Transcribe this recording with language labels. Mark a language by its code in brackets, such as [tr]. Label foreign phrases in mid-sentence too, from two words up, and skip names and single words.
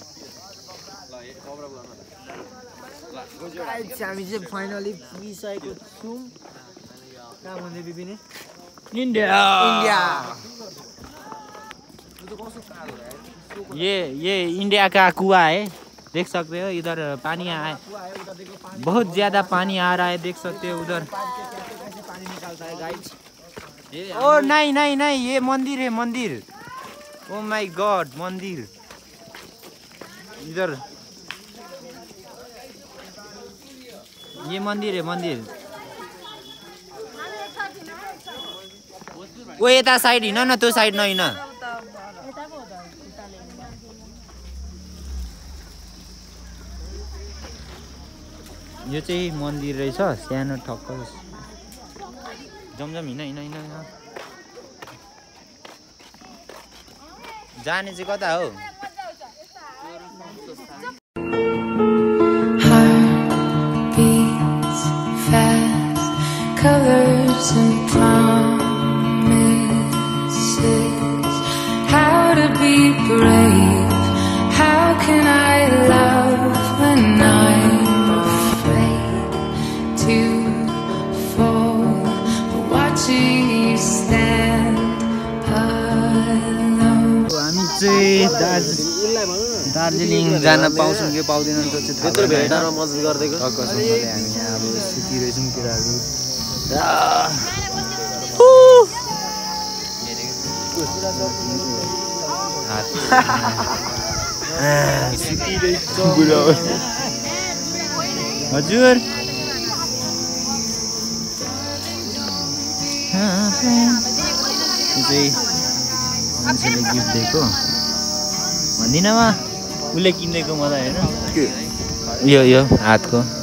[ne] हामी चाहिँ फाइनली पुगिसकेको छौँ कहाँ भन्दै बिपिने [hi] इंडिया ये इंडिया का कुआं है देख सकते हो इधर पानी आए बहुत ज्यादा पानी आ रहा है देख सकते हो उधर पानी निकालता है गाइस ओ नहीं ये मंदिर है मंदिर [en] oh my god [hi] मंदिर इधर ये मंदिर है मंदिर वो [ne] यता साइड हिँड न त्यो साइड नहिँड यो चाहिँ मन्दिर रहेछ सानो ठक्क जमजम हिँड जाने चाहिँ कता हो [en] Heartbeats fast, colors and promises. How to be brave? How can I love when I'm afraid to fall? Watching you stand alone. [ne] हामी चाहिँ दार्जिलिङ जान पाउँछौँ कि पाउँदैनन् त्यो चाहिँ त्यत्रो भेटारमा मद्दत गर्दैको टक्कसँगले हामी यहाँ अब सुतिरहेछौँ केटाहरू हजुर चाहिँ मान्छेले गिफ्ट दिएको भन्दिनँ उसले किनेको मलाई होइन यो हातको